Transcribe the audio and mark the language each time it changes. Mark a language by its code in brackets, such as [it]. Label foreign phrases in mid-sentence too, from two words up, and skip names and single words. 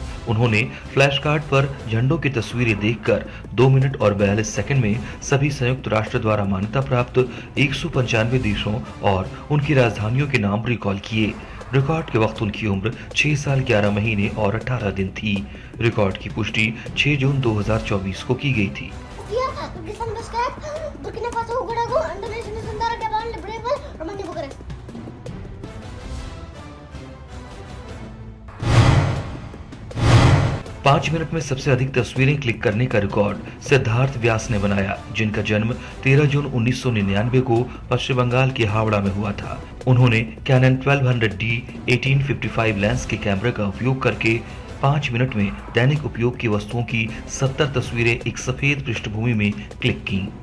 [hi] उन्होंने फ्लैश कार्ड पर झंडों की तस्वीरें देखकर 2 मिनट और 42 सेकंड में सभी संयुक्त राष्ट्र द्वारा मान्यता प्राप्त 195 देशों और उनकी राजधानियों के नाम रिकॉल किए। रिकॉर्ड के वक्त उनकी उम्र 6 साल 11 महीने और 18 दिन थी। रिकॉर्ड की पुष्टि 6 जून 2024 को की गई थी। Burkina Faso, Uruguay, Indonesia, Sundara, Gabon, Libreville, Romania, Bucharest. पाँच मिनट में सबसे अधिक तस्वीरें क्लिक करने का रिकॉर्ड सिद्धार्थ व्यास ने बनाया, जिनका जन्म 13 जून 1999 को पश्चिम बंगाल के हावड़ा में हुआ था। उन्होंने कैनन 1200D 1855 लेंस के कैमरे का उपयोग करके 5 मिनट में दैनिक उपयोग की वस्तुओं की 70 तस्वीरें एक सफेद पृष्ठभूमि में क्लिक की।